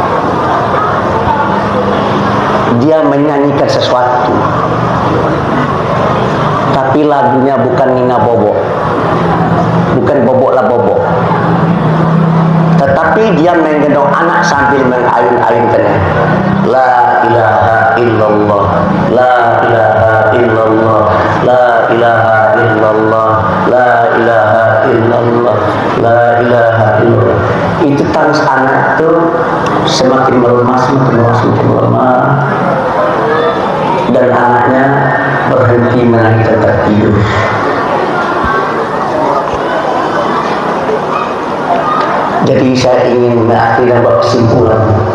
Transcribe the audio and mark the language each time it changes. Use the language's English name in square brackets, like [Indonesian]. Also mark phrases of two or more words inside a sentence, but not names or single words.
[Indonesian] Dia menyanyikan sesuatu. Tapi lagunya bukan Nina Bobo. Bukan Bobo lah Bobo. Tetapi dia menggendong anak sambil mengayun-ayunkannya. [Arabic] لا إله إلا الله، لا إله إلا الله، لا إله إلا الله، لا إله إلا الله، لا إله إلا الله. [Indonesian] Itu tangis anak itu semakin melemah, semakin melemah, semakin melemah. Dan anaknya berhenti menangis dan tertidur. Jadi saya ingin mengakhiri dan buat kesimpulan.